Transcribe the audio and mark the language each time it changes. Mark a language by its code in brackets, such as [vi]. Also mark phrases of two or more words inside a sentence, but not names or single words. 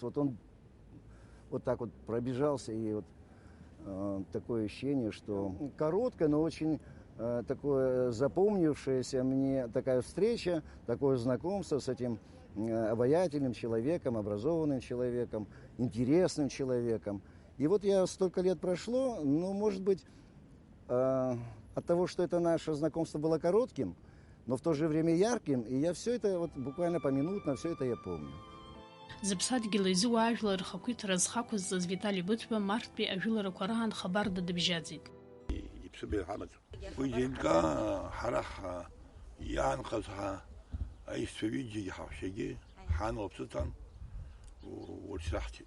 [ru] Вот он вот так вот пробежался, и вот такое ощущение, что короткое, но очень такое запомнившееся мне такая встреча, такое знакомство с этим обаятельным человеком, образованным человеком, интересным человеком. И вот я столько лет прошло, ну, может быть, от того, что это наше знакомство было коротким, но в то же время ярким, и я все это вот буквально поминутно, все это я помню. [ab] Зыԥсадгьыл изы уаажәлар рхақәиҭра зхақәызҵаз Витали Быҭәба марттәи ажәыларақәа раан хабарда дыбжьаӡит. Иԥсыбаҩ ҳамаӡам. Уи зинка ҳара иаанхаз аишьцәа ҩыџьагьы ҳаҳәшьагьы ҳан лыԥсы урҭ раҳҭеит.